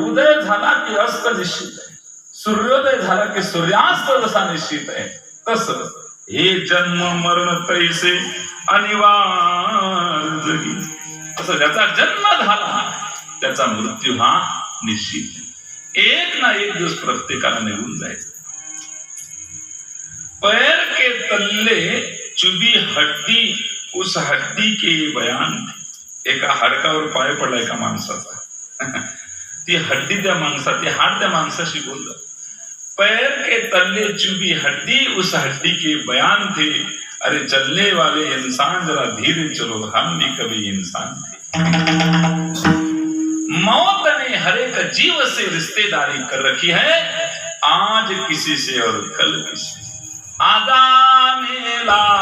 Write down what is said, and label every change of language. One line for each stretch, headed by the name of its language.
Marathi: उदय झाला की अस्त निश्चित आहे. सूर्योदय झाला की सूर्यास्त जसा निश्चित आहे तसं हे जन्म मरण तैसे अनिवार्य जगी. असं ज्याचा जन्म झाला त्याचा मृत्यू हा निश्चित. एक ना एक दिवस प्रत्येकाला निघून जायचं.
Hindi: पैर के तल्ले चुबी हड्डी उस हड्डी के बयान.
Marathi: एका हाडकावर पाय पडला एका माणसाचा. ती हड्डी त्या माणसाची हाड त्या माणसाशी बोललं.
Hindi: पैर के तल्ले चुबी हड्डी उस हड्डी के बयान थे. अरे चलने वाले इंसान जरा धीरे चलो हम भी कभी इंसान थे. मौत ने हर एक जीव से रिश्तेदारी कर रखी है. आज किसी से और कल किसी. आगामी